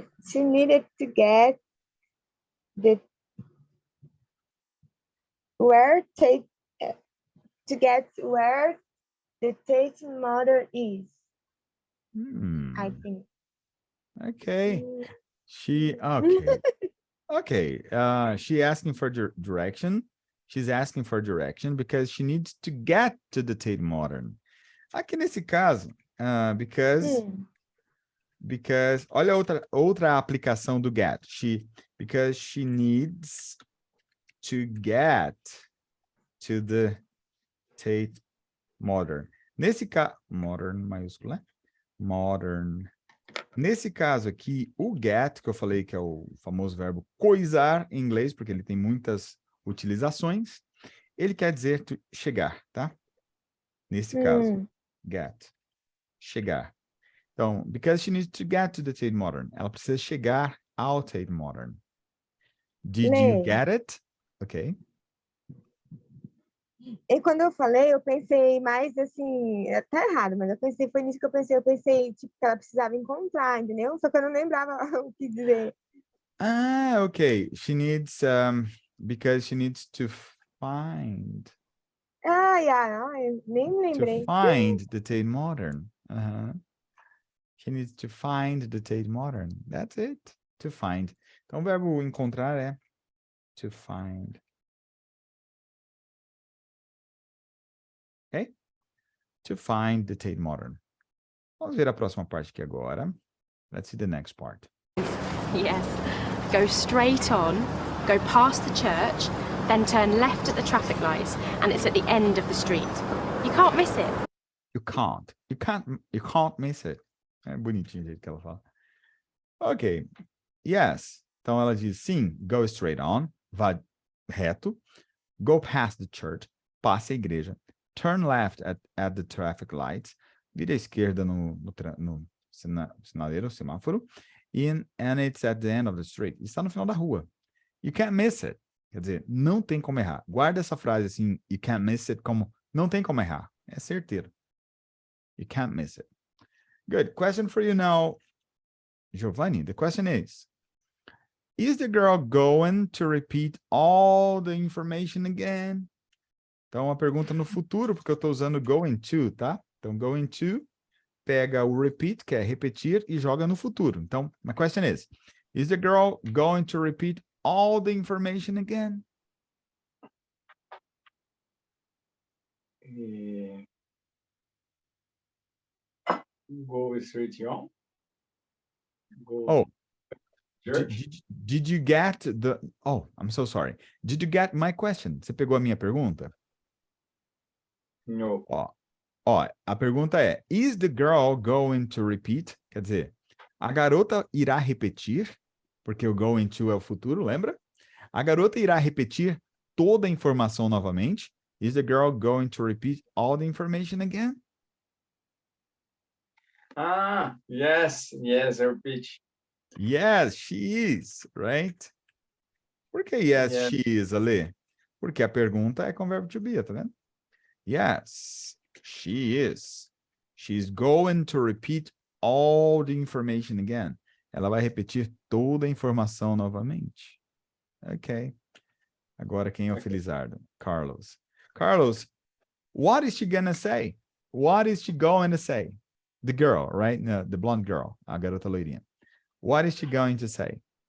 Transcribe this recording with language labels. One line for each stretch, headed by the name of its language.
English: she needed to get the where take to get where the Tate model is. I think. Okay. Okay. Okay. She asking for direction. She's asking for direction because she needs to get to the Tate Modern.
Portuguese: Aqui nesse caso, because olha outra aplicação do get.
English: Because she needs to get to the Tate Modern.
Portuguese: Nesse caso, modern maiúsculo, né? Modern. Nesse caso aqui, o get, que eu falei que é o famoso verbo coisar em inglês, porque ele tem muitas utilizações, ele quer dizer chegar, tá? Nesse caso, get, chegar. Então,
English: because she needs to get to the Tate Modern.
Portuguese: Ela precisa chegar ao Tate Modern.
English: Did you get it? Ok.
Portuguese: E quando eu falei, eu pensei mais assim, tá errado, mas foi nisso que eu pensei, tipo, que ela precisava encontrar, entendeu? Só que eu não lembrava o que dizer. Ah, ok.
English: She needs, because she needs to find.
Portuguese: Eu nem lembrei.
English: To find the Tate Modern. She needs to find the Tate Modern. That's it. To find.
Portuguese: Então, o verbo encontrar é to find. Ok?
English: To find the Tate Modern.
Portuguese: Vamos ver a próxima parte aqui agora.
English: Let's see the next part. Yes. Go straight on, go past the church, then turn left at the traffic lights, and it's at the end of the street. You can't miss it. You can't. You can't miss it.
Portuguese: É bonitinho o jeito que ela fala.
English: Ok. Yes.
Portuguese: Então ela diz sim,
English: go straight on,
Portuguese: vá reto,
English: go past the church,
Portuguese: passe a igreja,
English: turn left at the traffic lights,
Portuguese: vira à esquerda no sinaleiro, semáforo,
English: and it's at the end of the street.
Portuguese: Está no final da rua.
English: You can't miss it.
Portuguese: Quer dizer, não tem como errar. Guarda essa frase assim,
English: you can't miss it,
Portuguese: como não tem como errar. É certeiro.
English: You can't miss it. Good. Question for you now, Giovanni. The question is the girl going to repeat all the information again?
Portuguese: Então, uma pergunta no futuro, porque eu estou usando going to, tá? Então, going to, pega o repeat, que é repetir, e joga no futuro. Então,
English: my question is the girl going to repeat all the information again? Go straight on. Oh, did you get the... Oh, I'm so sorry. Did you get my question?
Portuguese: Você pegou a minha pergunta?
English: No.
Portuguese: Ó, a pergunta é,
English: is the girl going to repeat?
Portuguese: Quer dizer, a garota irá repetir, porque o going to é o futuro, lembra? A garota irá repetir toda a informação novamente.
English: Is the girl going to repeat all the information again? Yes, I repeat. Yes, she is, right?
Portuguese: Por que
English: yes, she is, Ale?
Portuguese: Porque a pergunta é com verbo to be, tá vendo?
English: Yes, she is. She's going to repeat all the information again.
Portuguese: Ela vai repetir toda a informação novamente. Ok. Agora quem é o Felizardo? Carlos.
English: Carlos, what is she gonna say? What is she going to say? The girl, right? No, the blonde girl,
Portuguese: a garota loirinha.
English: What is she going to say?